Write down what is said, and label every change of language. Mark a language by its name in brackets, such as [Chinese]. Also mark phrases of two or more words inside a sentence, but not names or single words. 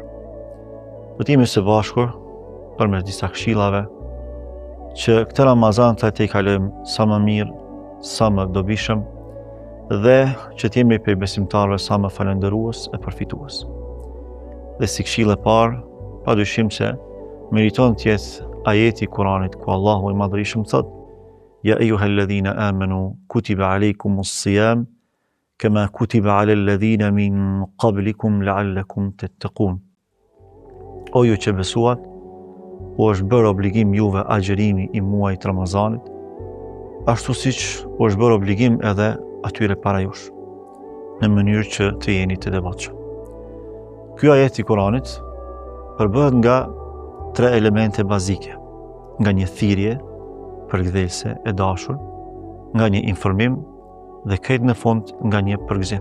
[Albanian] Do të jemi së bashkur përmes disa këshillave që këtë Ramazan të i kalojmë sa më mirë, sa më dobishëm dhe që të jemi prej besimtarëve sa më falënderues e përfitues. Dhe si këshillë e parë, padyshim se meriton të jetë ajeti i Kuranit ku Allahu i Madhërisëm thotë: [Arabic] يا أيها الذين آمنوا كتب عليكم الصيام كما كتب على الذين من قبلكم لعلكم تتقون. [Albanian] O ju që besuat, u është bërë obligim juve agjerimi i muajit Ramazanit, ashtu siç u është bërë obligim edhe atyre para jush, në mënyrë që të jeni të devotshëm. Ky ajet i Kuranit përbëhet nga tre elemente bazike, nga një thirrje përkthelse e dashur, nga një informim dhe krejt në fund nga një përgëzim.